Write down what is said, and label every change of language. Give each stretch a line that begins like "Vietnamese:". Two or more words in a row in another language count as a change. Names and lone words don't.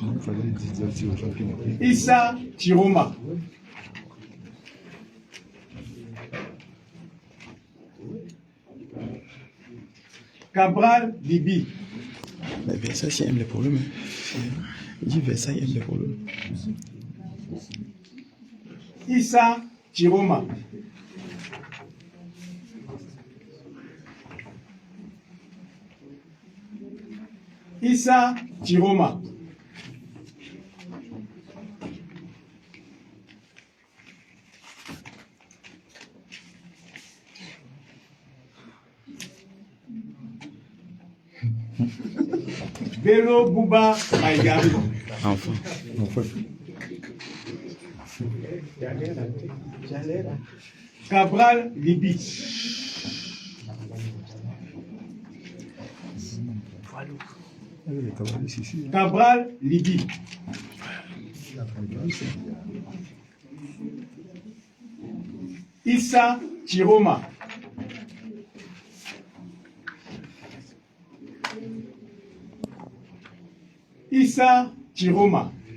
French: Il fallait dire aux gens qui n'ont pas. Issa Chiroma. Cabral Libi. Mais Versailles aime les problèmes. Hein. Il dit Versailles aime les problèmes. Issa Chiroma. Issa Chiroma. Bello Bouba Maïgari. Enfin. Cabral Libi. Cabral Libi. Issa Chiroma. Issa Chiroma.